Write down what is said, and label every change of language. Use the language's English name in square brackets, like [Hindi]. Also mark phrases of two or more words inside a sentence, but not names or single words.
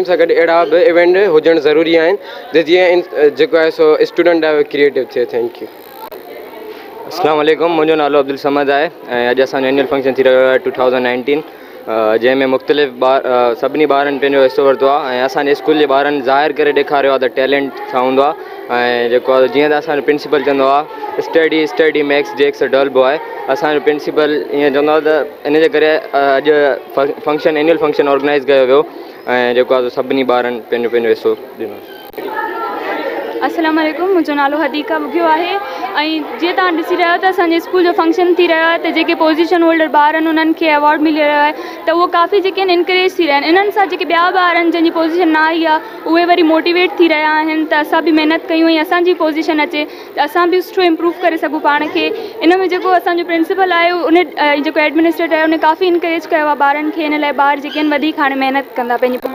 [Sindhi] सां गॾु अहिड़ा बि इवेंट हुजणु ज़रूरी आहिनि त जीअं जेको आहे सो स्टूडेंट आहे क्रिएटिव थिए [English] thank you [Arabic] السلام عليكم [Sindhi] मुंहिंजो नालो अब्दुल समद आहे ऐं अॼु असांजो [English] annual function [Sindhi] थी रहियो आहे 2019 जंहिंमें मुख़्तलिफ़ सभिनी ॿारनि पंहिंजो हिसो वरितो आहे ऐं असांजे स्कूल जे ॿारनि ज़ाहिर करे ॾेखारियो आहे त टैलेंट छा हूंदो आहे ऐं जेको आहे जीअं त असांजो प्रिंसिपल चवंदो आहे [English] study makes jacks a dull boy [Sindhi] असांजो प्रिंसिपल ईअं चवंदो आहे त इन जे करे अॼु [English] function annual function organise [Sindhi] कयो वियो ऐं जेको आहे सभिनी ॿारनि पंहिंजो पंहिंजो हिसो ॾिनो [Arabic] السلام عليكم [Sindhi] मुंहिंजो नालो हदीका बुगियो आहे ऐं जीअं तव्हां ॾिसी रहिया आहियो त असांजे स्कूल जो फंक्शन थी रहियो आहे त जेके [English] position holder [Sindhi] ॿार आहिनि उन्हनि खे अवॉर्ड मिली रहियो आहे त उहो काफ़ी जेके आहिनि इनकरेज थी रहिया आहिनि इन्हनि सां जेके ॿिया ॿार आहिनि जंहिंजी पोजीशन न आई आहे उहे वरी मोटिवेट थी रहिया आहिनि त असां बि महिनत कयूं ऐं असांजी पोजीशन अचे त असां बि सुठो इम्प्रूव करे सघूं पाण खे इन में जेको असांजो प्रिंसिपल आहे उन जेको एडमिनिस्ट्रेटर आहे उन काफ़ी इनकरेज कयो आहे ॿारनि खे इन लाइ ॿार जेके आहिनि वधीक हाणे महिनत कंदा पंहिंजी